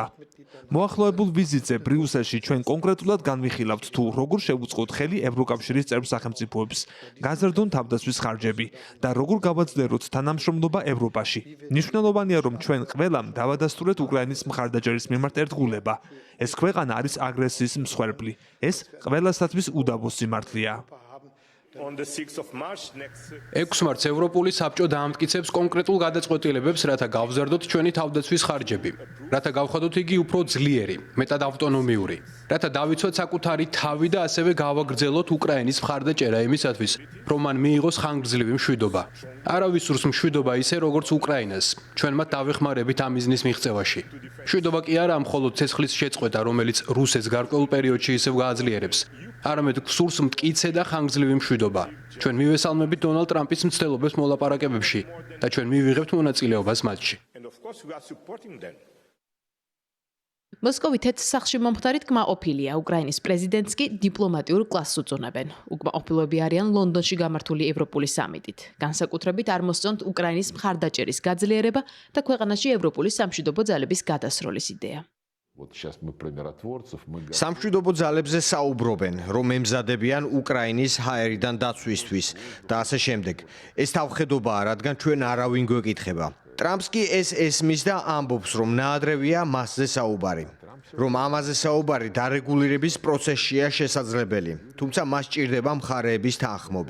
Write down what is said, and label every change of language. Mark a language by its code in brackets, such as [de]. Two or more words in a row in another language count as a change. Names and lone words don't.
[ka] მოახლოებულ ვიზიტზე ბრიუსელში ჩვენ კონკრეტულად განვიხილავთ, თუ როგორ შევუწყოთ ხელი ევროკავშირის წევრ სახელმწიფოებს, გაზრდონ თავდაცვის ხარჯები და როგორ გავაძლიეროთ თანამშრომლობა ევროპაში. მნიშვნელოვანია, რომ ჩვენ ყველამ დავადასტურეთ უკრაინის მხარდაჭერის მიმართ ერთგულება. ეს ქვეყანა არის აგრესიის მსხვერპლი. ეს ყველასათვის უდავო სიმართლეა. [en] On the 6th of March next [ka] 6 მარტს ევროპული საბჭო დაამტკიცებს კონკრეტულ გადაწყვეტილებებს, რათა გავზარდოთ ჩვენი თავდაცვის ხარჯები, რათა გავხადოთ იგი უფრო ძლიერი, მეტად ავტონომიური, რათა დავიცვათ საკუთარი თავი და ასევე გავაგრძელოთ უკრაინის მხარდაჭერა იმისათვის, რომ მან მიიღოს ხანგრძლივი მშვიდობა. არავის სურს მშვიდობა ისე, როგორც უკრაინას. ჩვენ მათ დავეხმარებით ამ მიზნის მიღწევაში. მშვიდობა კი არა მხოლოდ ცეცხლის შეწყვეტა, რომელიც რუსეთს გარკვეულ პერიოდში ისევ გააძლიერებს. არამედ გსურს მტკიცე და ხანგრძლივი მშვიდობა. ჩვენ მივესალმებით დონალდ ტრამპის მცდელობებს მოლაპარაკებებში და ჩვენ მივიღებთ მონაწილეობას მათში. [en] and of course we are supporting them. [ka] მოსკოვი თეთრ სახლში მომხდარი კმაყოფილია, უკრაინის პრეზიდენტს კი დიპლომატიურ კლასს უწონებენ. უკმაყოფილოები არიან ლონდონში გამართული ევროპული სამიტით. განსაკუთრებით არ მოსწონთ უკრაინის მხარდაჭერის გაძლიერება და ქვეყანაში ევროპული სამშვიდობო ძალების გადასროლის იდეა. [ru] Вот сейчас мы про миротворцев, мы [ka] სამშვიდობო ძალებზე საუბრობენ, რომ ემზადებიან უკრაინის ჰაერიდან დაცვისთვის და ასე შემდეგ. ეს თავხედობაა, რადგან ჩვენ არავინ გვეკითხება. ტრამპს კი ეს ესმის და ამბობს, რომ ნაადრევია მასზე საუბარი. რომ ამაზე საუბარი დარეგულირების პროცესშია შესაძლებელი, თუმცა მას ჭირდება მხარეების თანხმობა.